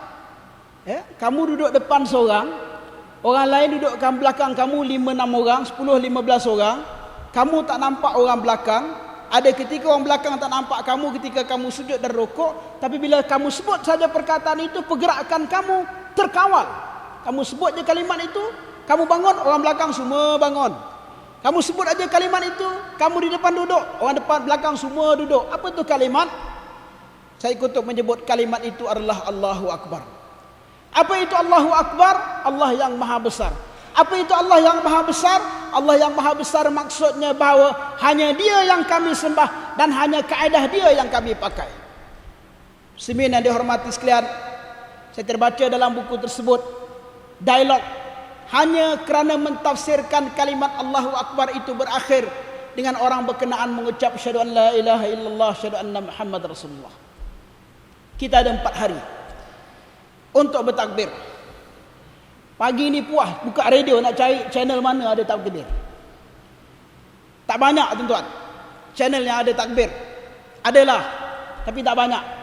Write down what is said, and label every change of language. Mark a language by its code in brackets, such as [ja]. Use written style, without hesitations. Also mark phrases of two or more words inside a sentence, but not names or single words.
[ms] Kamu duduk depan seorang, orang lain dudukkan belakang kamu 5-6 orang, 10-15 orang. Kamu tak nampak orang belakang. Ada ketika orang belakang tak nampak kamu ketika kamu sujud dan rukuk. Tapi bila kamu sebut saja perkataan itu, pergerakan kamu terkawal. Kamu sebut je kalimat itu, kamu bangun, orang belakang semua bangun. Kamu sebut aja kalimat itu, kamu di depan duduk, orang depan belakang semua duduk. Apa itu kalimat?" Syed Qutb menyebut kalimat itu adalah [ar] الله أكبر. [ms] Apa itu [ar] الله أكبر? [ms] Allah yang maha besar. Apa itu Allah yang maha besar? Allah yang maha besar maksudnya bahawa hanya Dia yang kami sembah dan hanya kaedah Dia yang kami pakai. Muslimin yang dihormati sekalian, saya terbaca dalam buku tersebut dialog hanya kerana mentafsirkan kalimat [ar] الله أكبر [ms] itu berakhir dengan orang berkenaan mengucap [ar] أشهد أن لا إله إلا الله أشهد أن محمد رسول الله. [ms] Kita ada 4 hari untuk bertakbir. Pagi ni puas buka radio nak cari channel mana ada takbir. Tak banyak tuan-tuan channel yang ada takbir. Adalah, tapi tak banyak.